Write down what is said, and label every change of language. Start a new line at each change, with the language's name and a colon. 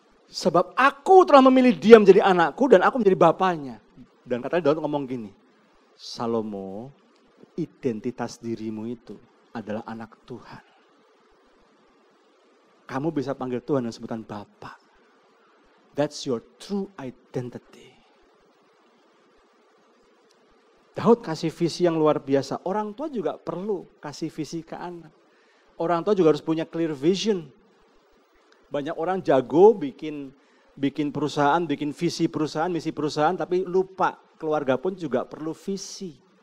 Indonesian: Sebab aku telah memilih dia menjadi anakku dan aku menjadi bapaknya. Dan katanya Daud ngomong gini, Salomo, identitas dirimu itu adalah anak Tuhan. Kamu bisa panggil Tuhan dengan sebutan Bapa.
English: That's your true identity.
Indonesian: Daud kasih visi yang luar biasa. Orang tua juga perlu kasih visi ke anak. Orang tua juga harus punya
English: clear vision.
Indonesian: Banyak orang jago bikin perusahaan, bikin visi perusahaan, misi perusahaan, tapi lupa keluarga pun juga perlu visi.